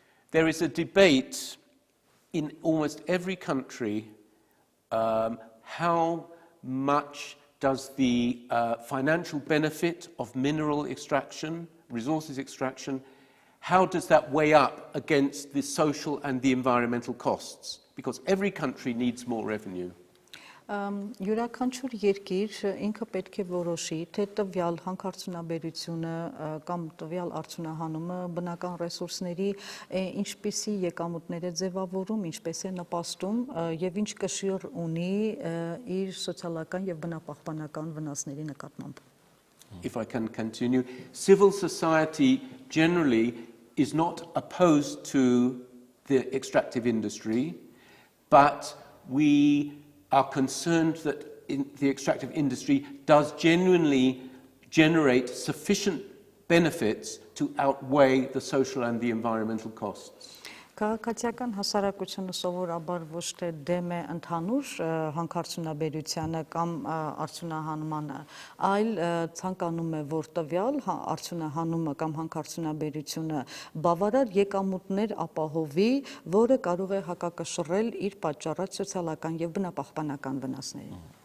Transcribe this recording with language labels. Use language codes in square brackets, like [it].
[en] There is a debate in almost every country how much does the financial benefit of mineral extraction, resources extraction, how does that weigh up against the social and the environmental costs? Because every country needs more revenue. [hy] Յուրաքանչյուր երկիր ինքը պետք է որոշի, թե տվյալ հանքարդյունաբերությունը կամ տվյալ արդյունահանումը բնական ռեսուրսների ինչպիսի եկամուտներ է ձևավորում, ինչպես է նպաստում եւ ինչ կշիռ ունի իր սոցիալական եւ բնապահպանական վնասների նկատմամբ։ [en] If I can continue, civil society generally is not opposed to the extractive industry. but we are concerned that the extractive industry does genuinely generate sufficient benefits to outweigh the social and the environmental costs. [hy] Քաղաքացիական հասարակությունը սովորաբար ոչ թե դեմ է ընդհանուր հանքարդյունաբերությանը կամ արդյունահանմանը, այլ ցանկանում է, որ տվյալ արդյունահանումը կամ հանքարդյունաբերությունը բավարար եկամուտներ ապահովի, որը կարող է հակակշռել իր պատճառած սոցիալական եւ բնապահպանական վնասներին։